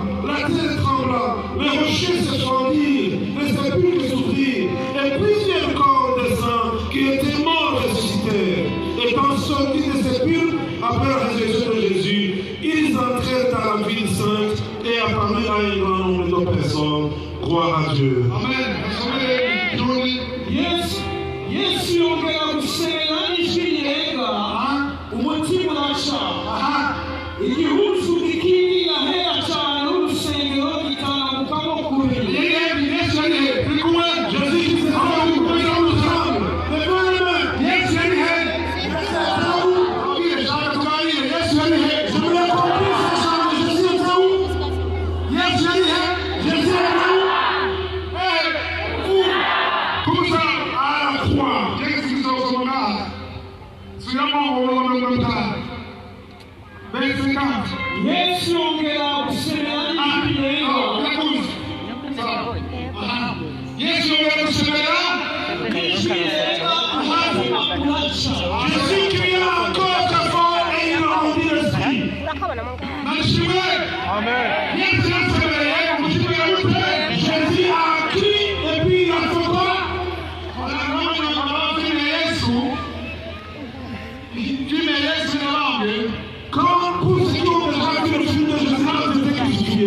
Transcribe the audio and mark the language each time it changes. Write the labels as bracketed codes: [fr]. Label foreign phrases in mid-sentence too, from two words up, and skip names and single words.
[fr] La terre trembla, les rochers se fendirent, les sépulcres s'ouvrirent, et plusieurs corps de sang qui étaient morts ressuscitèrent. Étant sortis des sépulcres après la résurrection de Jésus, ils entrèrent dans la ville sainte et apparurent à un grand nombre de personnes. Gloire à Dieu. Amen. [rw] Yesu yongera gusenga ijwi rirenga umutima urasha igihuzu gikindi ahera cyane urusengero gitangukamo kure. Yesu ari kumwe. [fr] Jésus qui s'est rendu pour nous ensemble. [rw] Yesu ari he. Yesu ari he. [fr] Je voulais comprendre ce chant. Jésus était où? [rw] Yesu ari he. [fr] Jésus est où? Comment ça? À la croix. [rw] Yesu ongera gusenga ijwi rirenga. Yesu ongera gusenga ijwi rirenga umutima urasha. [fr] Jésus cria encore très fort et il rendit l'esprit. Amen. Jésus a crié et puis il a fait quoi? Quand pour ceux qui ont déjà vu le film de Jésus, c'était crucifié.